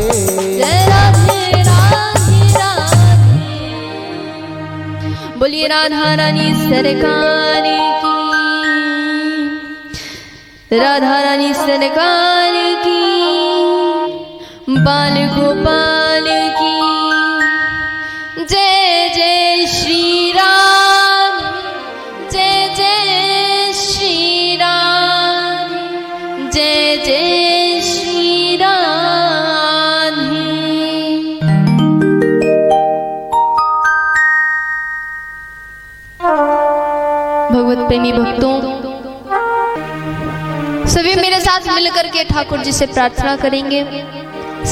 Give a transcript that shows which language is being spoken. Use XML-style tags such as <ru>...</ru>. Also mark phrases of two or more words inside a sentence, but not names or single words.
<hi>जय राधे राधे राधे। बोलिए राधा रानी सरकार की, राधा रानी सरकार की, बाल गोपाल की जय जय श्री राम, जय जय श्री राम, जय जय श्री राधे। भगवत प्रेमी भक्तों, सभी मेरे साथ मिलकर के ठाकुर जी से प्रार्थना करेंगे।</hi>